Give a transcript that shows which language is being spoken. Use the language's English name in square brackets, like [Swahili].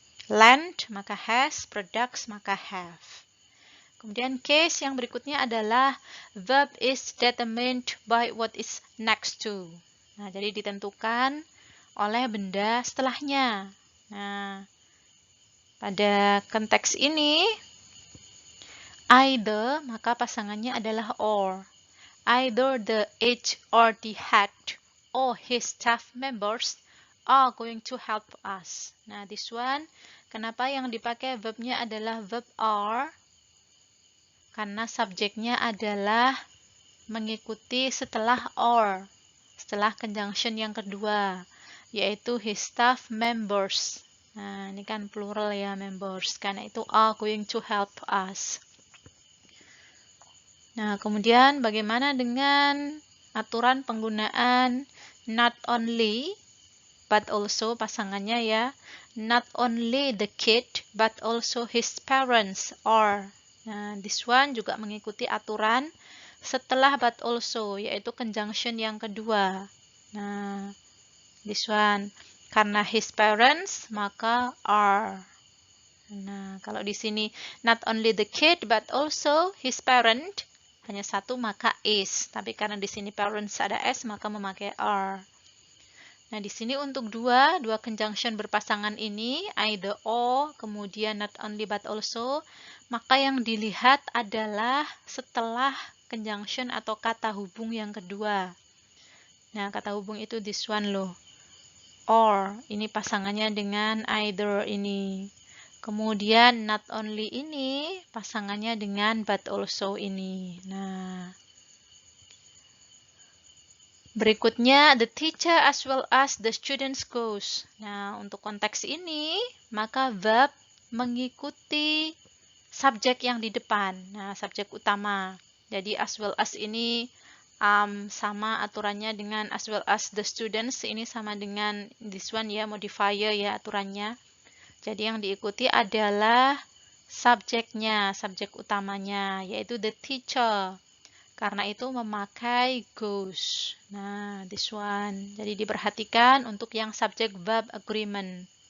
[English] Land maka has, products maka have. [Indonesian] Kemudian case yang berikutnya adalah [English] verb is determined by what is next to. [Indonesian] Nah, jadi ditentukan oleh benda setelahnya. Nah, pada konteks ini either maka pasangannya adalah or. [English] Either the age or the head or his staff members are going to help us. [Indonesian] Nah, this one, kenapa yang dipakai verbnya adalah verb are? Karena subjeknya adalah mengikuti setelah or, setelah conjunction yang kedua, yaitu his staff members. Nah, ini kan plural ya, members, karena itu [English] are going to help us. [Indonesian] Nah, kemudian bagaimana dengan aturan penggunaan [English] not only but also pasangannya ya, not only the kid but also his parents are. [Indonesian] Nah, this one juga mengikuti aturan setelah but also, yaitu conjunction yang kedua. Nah, this one, karena his parents, maka are. Nah, kalau di sini [English] not only the kid but also his parent, [Indonesian] hanya satu maka is. Tapi karena di sini parents ada s, maka memakai are. Nah, di sini untuk dua conjunction berpasangan ini, either or, kemudian not only but also, maka yang dilihat adalah setelah conjunction atau kata hubung yang kedua. Nah, kata hubung itu this one loh. Or, ini pasangannya dengan either ini. Kemudian not only ini, pasangannya dengan but also ini. Nah, berikutnya, [English] the teacher as well as the students goes. [Indonesian] Nah, untuk konteks ini, maka verb mengikuti subjek yang di depan. Nah, subjek utama. Jadi, as well as ini sama aturannya dengan [English] as well as the students. [Indonesian] Ini sama dengan this one ya, modifier ya aturannya. Jadi, yang diikuti adalah subjeknya, subjek utamanya, yaitu [English] the teacher. [Indonesian] Karena itu memakai goes. Nah, this one. Jadi diperhatikan untuk yang subject verb agreement.